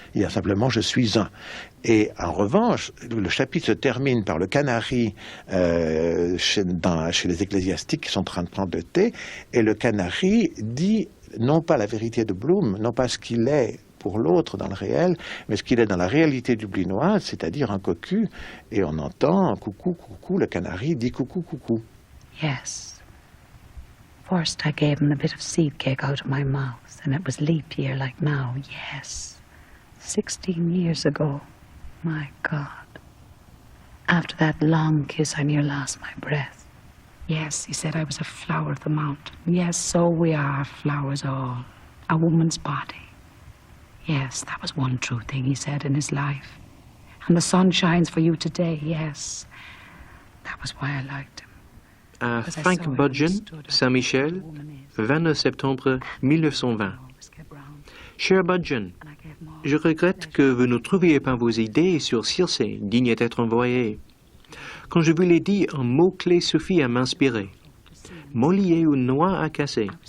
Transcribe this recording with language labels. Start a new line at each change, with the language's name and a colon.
French: Il y a simplement « je suis un ». Et en revanche, le chapitre se termine par le canari chez les ecclésiastiques qui sont en train de prendre le thé, et le canari dit non pas la vérité de Bloom, non pas ce qu'il est pour l'autre dans le réel, mais ce qu'il est dans la réalité dublinoise, c'est-à-dire un cocu, et on entend coucou, coucou, le canari dit coucou, coucou.
English: Yes. First I gave him a bit of seed cake out of my mouth, and it was leap year like now, yes. 16 years ago, my God. After that long kiss, I near lost my breath. Yes, he said I was a flower of the mountain. Yes, so we are, flowers all. A woman's body. Yes, that was one true thing he said in his life. And the sun shines for you today, yes. That was why I liked him.
French: À Frank Budgeon, Saint-Michel, 29 septembre 1920. Cher Budgeon, je regrette que vous ne trouviez pas vos idées sur Circe, dignes d'être envoyées. Quand je vous l'ai dit, un mot-clé suffit à m'inspirer. Molly est une noix à casser.